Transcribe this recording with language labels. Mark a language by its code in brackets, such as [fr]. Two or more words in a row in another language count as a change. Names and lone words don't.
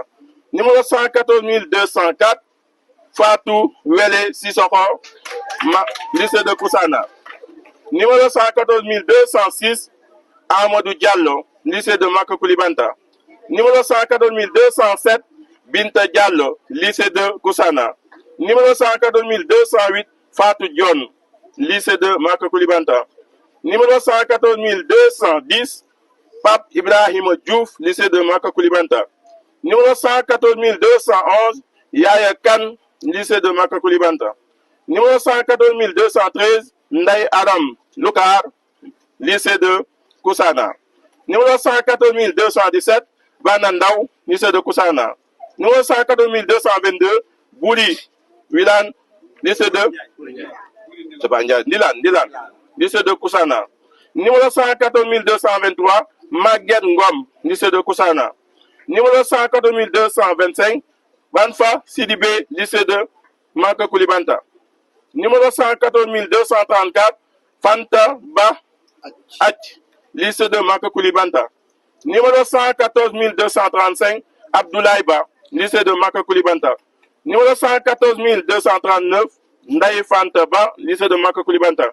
[fr] Numéro 114 204, Fatou Wele Sissoko, lycée de Koussanar. Numéro 114 206, Amadou Diallo, lycée de Maka Koulibanta. Numéro 114 207, Binta Diallo, lycée de Koussanar. Numéro 114 208, Fatou Dion, lycée de Maka Koulibanta. Numéro 114 210, Pape Ibrahim Diouf, lycée de Maka Koulibanta. Numéro 114 211, Yaya Kan, lycée de Maka Koulibanta. Numéro 114 213, Ndaye Aram Loukar, lycée de Koussanar. Numéro 114 217, Banandaou, lycée de Koussanar. Numéro 114 222, Bouli Wilan, lycée de Dilan, lycée de Koussanar. Numéro 114 223, Maguette Ngom, lycée de Koussanar. Numéro 114 225, Banfa Sidibé, lycée de Maka Koulibanta. Numéro 114 234, Fanta Ba Ach, lycée de Maka Koulibanta. Numéro 114 235, Abdoulaye Ba, lycée de Maka Koulibanta. Numéro 114 239, Ndaye Fanta Ba, lycée de Maka Koulibanta.